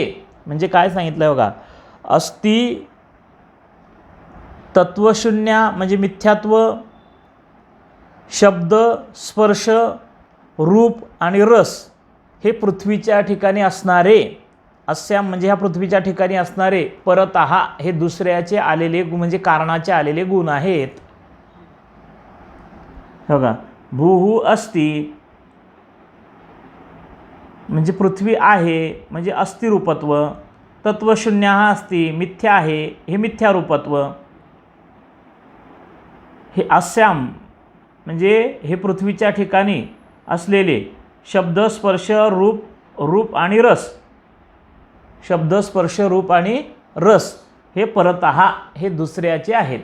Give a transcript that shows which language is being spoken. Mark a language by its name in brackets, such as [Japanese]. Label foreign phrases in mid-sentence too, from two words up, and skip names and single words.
[Marathi] म्हणजे काय सांगितलं बघा, अस्ति तत्वशून्य म्हणजे मिथ्यात्व, शब्द, स्पर्श, रूप आणि रस हे पृथ्वीच्या ठिकाणी असणारे, अस्याम म्हणजे ह्या पृथ्वीच्या ठिकाणी असणारे, परतः हे दुसऱ्याचे आलेले म्हणजे कारणाचे आलेले गुण आहेत. बघा, भूः अस्ति म्हणजे पृथ्वी आहे म्हणजे अस्थिरूपत्व. तत्वशून्य अस्ति मिथ्या आहे हे मिथ्यारूपत्व. हे अस्याम म्हणजे हे पृथ्वीच्या ठिकाणी असलेले शब्द, स्पर्श, रूप आणि रस. शब्द, स्पर्श, रूप आणि रस हे परतः हे दुसऱ्याचे आहेत.